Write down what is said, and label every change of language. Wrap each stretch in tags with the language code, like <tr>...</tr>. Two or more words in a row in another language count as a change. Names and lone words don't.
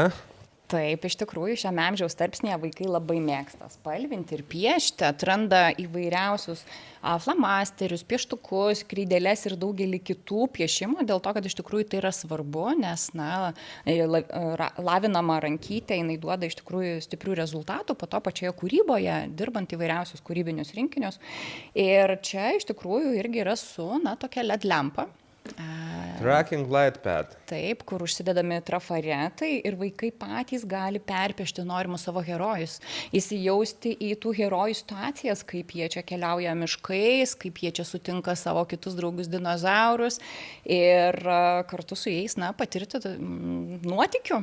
<lt>Taip, iš tikrųjų, šiame amžiaus tarpsnėje vaikai labai mėgsta spalvinti ir piešti, atranda įvairiausius flamasterius, pieštukus, kreideles ir daugelį kitų piešimų, dėl to, kad iš tikrųjų tai yra svarbu, nes lavinama rankytė, jinai duoda iš tikrųjų stiprių rezultatų po to pačioje kūryboje, dirbant įvairiausius kūrybinius rinkinius. Ir čia iš tikrųjų irgi yra su tokia LED lempa.</lt> <en>Tracking light pad.</en> <lt>Taip, kur užsidedami trafaretai ir vaikai patys gali perpiešti norimus savo herojus, įsijausti į tų herojų situacijas, kaip jie čia keliauja miškais, kaip jie čia sutinka savo kitus draugus dinozaurus ir kartu su jais, patirti nuotykių.</lt>